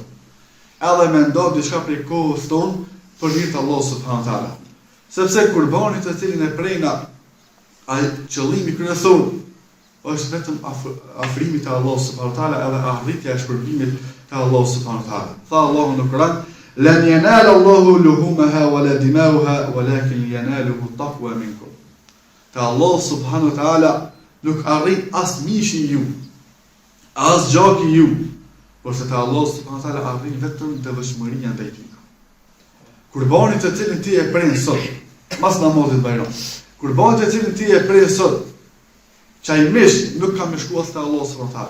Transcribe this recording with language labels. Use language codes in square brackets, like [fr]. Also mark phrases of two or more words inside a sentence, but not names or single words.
[sq] Edhe me ndonë diçka prej kohës tonë për hir të Allahut [ar] سبحانه وتعالى. [sq] Sepse kurbani të cilin e prejna, ai qëllimi kryesor është vetëm afrimi te Allahu [ar] سبحانه وتعالى [sq] edhe arritja e shpërblimit te Allahu [ar] سبحانه وتعالى. [sq] Tha Allahu në Kur'an: [ar] "لن ينال الله لحومها ولا دماؤها ولكن يناله التقوى منكم." [sq] Te Allahu [ar] سبحانه وتعالى [sq] nuk arrit as mishi ju, as gjaki ju, por se te Allahu [ar] سبحانه وتعالى [sq] arrin vetëm devotshmëria ndaj tij. Kurbani të cilin ti e pren sot, mas namazit bajram. Kurbani të cilin ti e pren sot, çaj mish nuk ka më shkuar te Allahu [ar] سبحانه وتعالى.